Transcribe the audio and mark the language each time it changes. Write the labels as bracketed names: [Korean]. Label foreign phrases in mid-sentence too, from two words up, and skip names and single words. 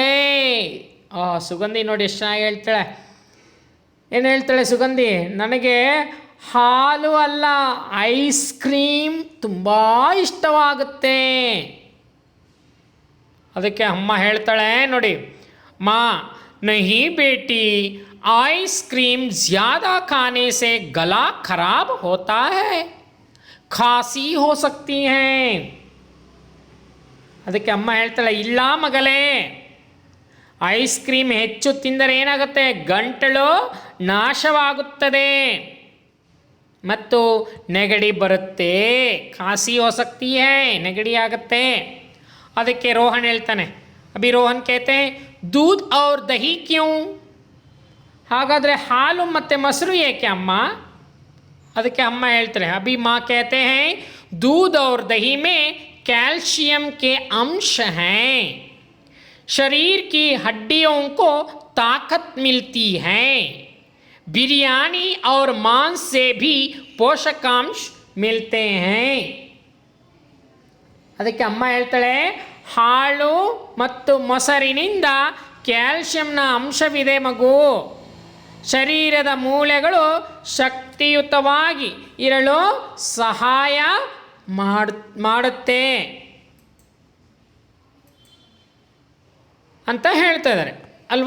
[Kannada] ಸುಗಂಧಿ ನೋಡಿ ಎಷ್ಟು ಚೆನ್ನಾಗಿ ಹೇಳ್ತಾಳೆ. ಏನು ಹೇಳ್ತಾಳೆ ಸುಗಂಧಿ? ನನಗೆ ಹಾಲು ಅಲ್ಲ, ಐಸ್ ಕ್ರೀಮ್ ತುಂಬ ಇಷ್ಟವಾಗುತ್ತೆ. ಅದಕ್ಕೆ ಅಮ್ಮ ಹೇಳ್ತಾಳೆ ನೋಡಿ, [Hindi] ಮಾ नहीं बेटी, आइसक्रीम ज़्यादा खाने से गला खराब होता है, खांसी हो सकती है. [Kannada] ಅದಕ್ಕೆ ಅಮ್ಮ ಹೇಳ್ತಾಳೆ, ಇಲ್ಲ ಮಗಳೇ, ಐಸ್ ಕ್ರೀಮ್ ಹೆಚ್ಚು ತಿಂದರೆ ಏನಾಗುತ್ತೆ, ಗಂಟಲು ನಾಶವಾಗುತ್ತದೆ ಮತ್ತು ನೆಗಡಿ ಬರುತ್ತೆ. [Hindi] खांसी हो सकती है, [Kannada] ನೆಗಡಿ ಆಗುತ್ತೆ. ಅದಕ್ಕೆ ರೋಹನ್ ಹೇಳ್ತಾನೆ, [Hindi] अभी रोहन कहते दूध और दही क्यों? [Kannada] ಹಾಗಾದರೆ ಹಾಲು ಮತ್ತು ಮೊಸರು ಏಕೆ ಅಮ್ಮ? ಅದಕ್ಕೆ ಅಮ್ಮ ಹೇಳ್ತಾರೆ, [Hindi] अभी मां कहते हैं दूध और दही में कैल्शियम के अंश हैं, शरीर की हड्डियों को ताकत मिलती है, बिरयानी और मांस से भी पोषकांश मिलते हैं. [Kannada] ಅದಕ್ಕೆ ಅಮ್ಮ ಹೇಳ್ತಾಳೆ, ಹಾಲು ಮತ್ತು ಮೊಸರಿನಿಂದ ಕ್ಯಾಲ್ಶಿಯಂನ ಅಂಶವಿದೆ ಮಗು. ಶರೀರದ ಮೂಳೆಗಳು ಶಕ್ತಿಯುತವಾಗಿ ಇರಲು ಸಹಾಯ ಮಾಡುತ್ತೆ ಅಂತ ಹೇಳ್ತಾ ಇದ್ದಾರೆ ಅಲ್ವಾ.